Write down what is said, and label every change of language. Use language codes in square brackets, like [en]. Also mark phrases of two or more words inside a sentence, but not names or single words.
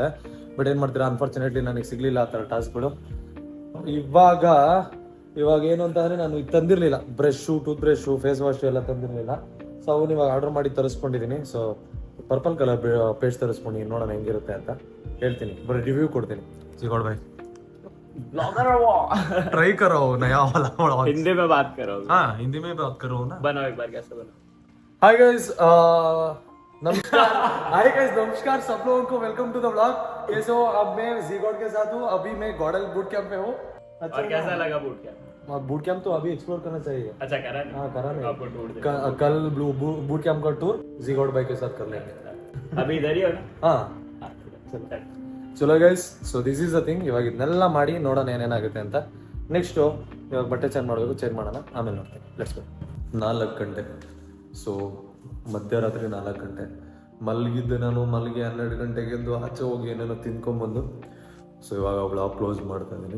[kn] ಬಟ್ ಏನು ಮಾಡ್ತೀರಾ, ಅನ್ಫಾರ್ಚುನೇಟ್ಲಿ ನನಗೆ ಸಿಗಲಿಲ್ಲ ಆ ಥರ ಟಾಸ್ಕ್ಗಳು. ಇವಾಗ ಏನು ಅಂತ ಅಂದರೆ ನಾನು ಇದು ತಂದಿರಲಿಲ್ಲ, ಬ್ರಷು, [en] tooth brush, face wash [kn] ಎಲ್ಲ ತಂದಿರಲಿಲ್ಲ. ಸೊ ಅವನು ಇವಾಗ ಆರ್ಡರ್ ಮಾಡಿ ತರಿಸ್ಕೊಂಡಿದ್ದೀನಿ. ಸೊ [en] purple colour paste [kn] ತರಿಸ್ಕೊಂಡು ನೋಡೋಣ ಹೆಂಗಿರುತ್ತೆ ಅಂತ ಹೇಳ್ತೀನಿ, ಬರೀ ರಿವ್ಯೂ ಕೊಡ್ತೀನಿ. [hi] ಸಿಗೋಡ್ ಬಾಯ್ ट्राई करो नया वाला हिंदी में बात करो. हाँ हिंदी में बात करो ना. बनाओ एक बार, कैसे बनाओ. [en] Hi guys, नमस्कार. hi guys, [hi] नमस्कार सब लोगों को, [en] welcome to the vlog. [hi] कैसे हो? अब मैं जीगॉड के साथ हूँ, अभी मैं गॉडल बूट कैंप में हूँ. और कैसा लगा [en] boot camp? boot camp [hi] तो अभी एक्सप्लोर करना चाहिए. अच्छा करा नहीं? हाँ करा नहीं. आपको टूर दे. कल [en] boot camp [hi] का टूर जीगॉड भाई के साथ कर लेंगे. अभी इधर ही हो ना? हाँ चलो [en] guys. So this is the thing. [kn] ಇವಾಗ ಇದನ್ನೆಲ್ಲ ಮಾಡಿ ನೋಡೋಣ ಏನೇನಾಗುತ್ತೆ ಅಂತ. ನೆಕ್ಸ್ಟು ಇವಾಗ ಬಟ್ಟೆ ಚೇಂಜ್ ಮಾಡಬೇಕು, ಚೇಂಜ್ ಮಾಡೋಣ, ಆಮೇಲೆ ನೋಡ್ತೀನಿ. [en] let's go. [kn] 4 ಗಂಟೆ. ಸೊ ಮಧ್ಯರಾತ್ರಿ 4 ಗಂಟೆ ಮಲಗಿದ್ದೆ ನಾನು. ಮಲಗಿ 12 ಗಂಟೆಗೆ ಎದ್ದು ಆಚೆ ಹೋಗಿ ಏನೇನೋ ತಿನ್ಕೊಂಬಂದು ಸೊ ಇವಾಗ [en] vlog close [kn] ಮಾಡ್ತಾ ಇದ್ದೀನಿ.